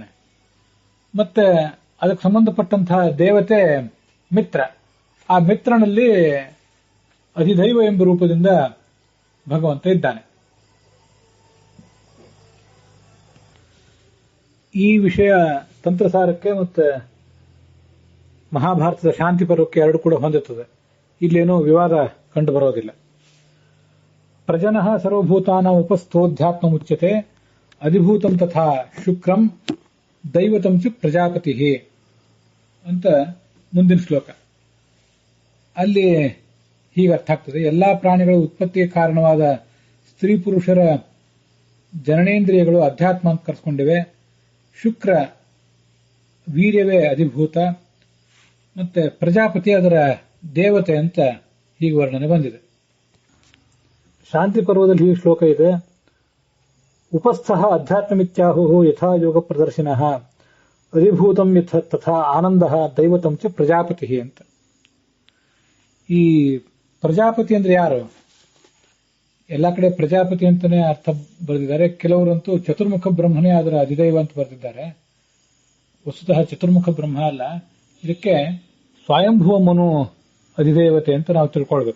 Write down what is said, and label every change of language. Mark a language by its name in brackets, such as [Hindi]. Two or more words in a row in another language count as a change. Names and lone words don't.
[Kannada] ಮತ್ತೆ ಅದಕ್ಕೆ ಸಂಬಂಧಪಟ್ಟಂತಹ ದೇವತೆ ಮಿತ್ರ, ಆ ಮಿತ್ರನಲ್ಲಿ ಅಧಿದೈವ ಎಂಬ ರೂಪದಿಂದ ಭಗವಂತ ಇದ್ದಾನೆ. ಈ ವಿಷಯ ತಂತ್ರಸಾರಕ್ಕೆ ಮತ್ತು ಮಹಾಭಾರತದ ಶಾಂತಿ ಪರ್ವಕ್ಕೆ ಎರಡು ಕೂಡ ಹೊಂದುತ್ತದೆ. ಇಲ್ಲೇನೂ ವಿವಾದ ಕಂಡು ಬರೋದಿಲ್ಲ. [Sanskrit] ಪ್ರಜನಃ ಸರ್ವಭೂತಾನಾಂ ಉಪಸ್ಥೋಧ್ಯಾತ್ಮ ಮುಚ್ಯತೆ ಅಧಿಭೂತಂ ತಥಾ ಶುಕ್ರಂ ದೈವತಂ ಚ ಪ್ರಜಾಪತಿ [Kannada] ಅಂತ ಮುಂದಿನ ಶ್ಲೋಕ. ಅಲ್ಲಿ ಹೀಗೆ ಅರ್ಥ ಆಗ್ತದೆ. ಎಲ್ಲಾ ಪ್ರಾಣಿಗಳ ಉತ್ಪತ್ತಿಗೆ ಕಾರಣವಾದ ಸ್ತ್ರೀ ಪುರುಷರ ಜನನೇಂದ್ರಿಯಗಳು ಅಧ್ಯಾತ್ಮ ಅಂತ ಕರೆಸ್ಕೊಂಡಿವೆ. ಶುಕ್ರ ವೀರ್ಯವೇ ಅಧಿಭೂತ, ಮತ್ತೆ ಪ್ರಜಾಪತಿ ಅದರ ದೇವತೆ ಅಂತ ಹೀಗೆ ವರ್ಣನೆ ಬಂದಿದೆ. ಶಾಂತಿ ಪರ್ವದಲ್ಲಿ ಈ ಶ್ಲೋಕ ಇದೆ. [Sanskrit] ಉಪಸ್ಥಃ ಅಧ್ಯಾತ್ಮಮಿತ್ಯಾಹು ಯಥಾ ಯೋಗ ಪ್ರದರ್ಶಿನಃ ಅಧಿಭೂತಂ ತಥಾ ಆನಂದಃ ದೈವತಂ ಚ ಪ್ರಜಾಪತಿ ಅಂತ. [Kannada] ಈ ಪ್ರಜಾಪತಿ ಅಂದ್ರೆ ಯಾರು? ಎಲ್ಲಾ ಕಡೆ ಪ್ರಜಾಪತಿ ಅಂತಾನೆ ಅರ್ಥ ಬರೆದಿದ್ದಾರೆ. ಕೆಲವರಂತೂ ಚತುರ್ಮುಖ ಬ್ರಹ್ಮನೇ ಅದರ ಅಧಿದೈವ ಅಂತ ಬರೆದಿದ್ದಾರೆ. ವಸ್ತುತಃ ಚತುರ್ಮುಖ ಬ್ರಹ್ಮ ಅಲ್ಲ, ಇದಕ್ಕೆ ಸ್ವಯಂಭುವ ಮನು ಅಧಿದೇವತೆ ಅಂತ ನಾವು ತಿಳ್ಕೊಳ್ಬೇಕು.